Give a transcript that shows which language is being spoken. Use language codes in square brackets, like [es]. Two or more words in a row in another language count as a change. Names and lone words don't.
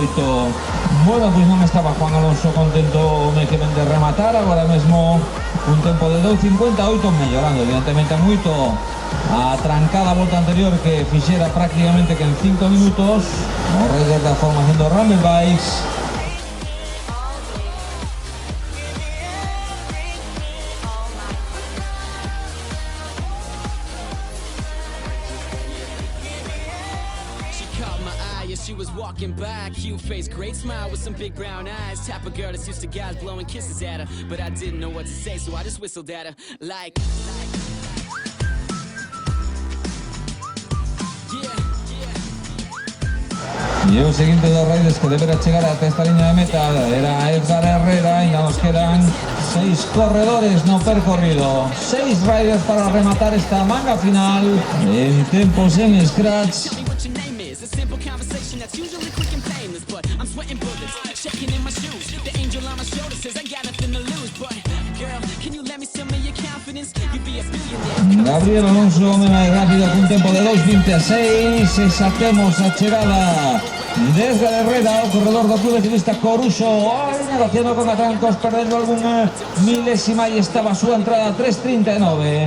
[gl] Bueno, pues non estaba Juan Alonso contento de que de rematar, agora mesmo un tempo de 2.58, mellorando evidentemente moito a trancada volta anterior que fixera prácticamente que en 5 minutos. O rider da formación do Rumble Bikes. [en] She was walking by, cute face, great smile with some big brown eyes. Type of girl that's used to guys blowing kisses at her, but I didn't know what to say, so I just whistled at her like. [es] Y el siguiente dos riders que deberá llegar hasta esta línea de meta era Edgar Herrera, y ya nos quedan 6 corredores [gl] no percorrido. [es] 6 riders para rematar esta manga final en tiempos en scratch. Gabriel Alonso, más rápido con un tempo de 2.26. [gl] E saquemos a chegada de Edgar Herrera, o corredor do Clube Ciclista Coruxo, negociando con atrancos, perdendo algunha milésima, e estaba a súa entrada 3.39.